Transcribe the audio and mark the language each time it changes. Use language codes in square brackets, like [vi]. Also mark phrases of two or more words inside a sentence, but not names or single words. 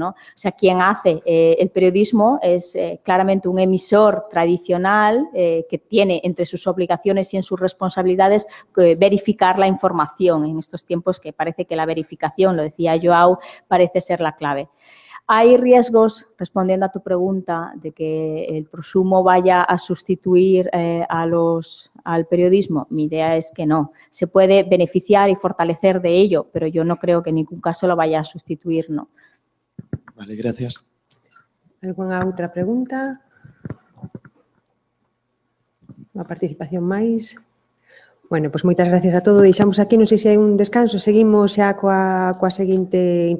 [es] O sea, quien hace el periodismo es claramente un emisor tradicional que tiene entre sus obligaciones y en sus responsabilidades verificar la información en estos tiempos que parece que la verificación, lo decía Joao, parece ser la clave. ¿Hay riesgos, respondiendo a tu pregunta, de que el prosumo vaya a sustituir al periodismo? Mi idea es que no. Se puede beneficiar y fortalecer de ello, pero yo no creo que en ningún caso lo vaya a sustituir, no. Vale, gracias. [gl] Alguna outra pregunta? Unha participación máis? Bueno, pois moitas gracias a todos. Deixamos aquí, non sei se hai un descanso, seguimos xa coa seguinte intervención.